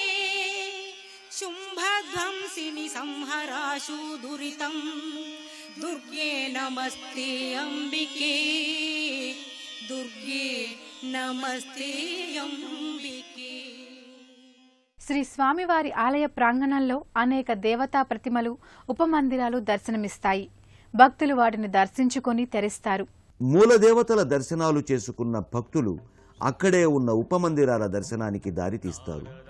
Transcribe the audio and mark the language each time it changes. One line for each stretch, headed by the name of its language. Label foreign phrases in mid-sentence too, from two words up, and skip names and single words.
Sanskrit: शुम्भध्वंसिनि संहराशु दुरितं दुर्गे नमस्ते अम्बिके दुर्गे नमस्ते अम्बिके.
Telugu: శ్రీ స్వామివారి ఆలయ ప్రాంగణంలో అనేక దేవతా ప్రతిమలు, ఉపమందిరాలు దర్శనమిస్తాయి. భక్తులు వాటిని దర్శించుకొని తెరిస్తారు. మూలదేవతల దర్శనాలు చేసుకున్న భక్తులు అక్కడే ఉన్న ఉపమందిరాల దర్శనానికి దారితీస్తారు.